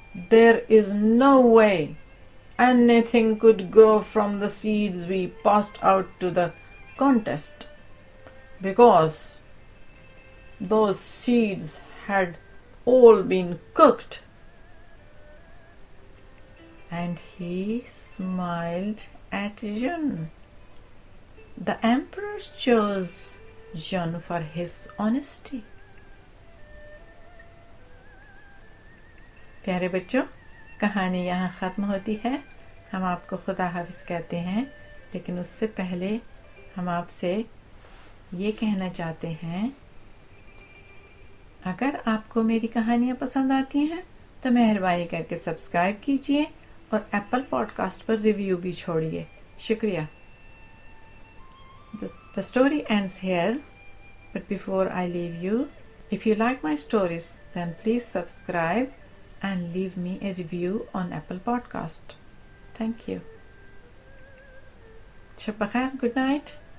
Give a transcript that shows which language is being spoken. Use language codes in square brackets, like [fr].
[en] There is no way anything could grow from the seeds we passed out to the contest, because those seeds had all been cooked." And he smiled at Jun. The emperor chose Jun for his honesty. [hi] प्यारे बच्चों, कहानी यहाँ ख़त्म होती है। हम आपको खुदा हाफिज़ कहते हैं, लेकिन उससे पहले हम आपसे ये कहना चाहते हैं, अगर आपको मेरी कहानियाँ पसंद आती हैं तो मेहरबानी करके सब्सक्राइब कीजिए और एप्पल पॉडकास्ट पर रिव्यू भी छोड़िए। शुक्रिया। [en] The story ends here, but before I leave you, if you like my stories, then please subscribe and leave me a review on Apple Podcast. Thank you. [hi] Shab bakhair, [en] good night.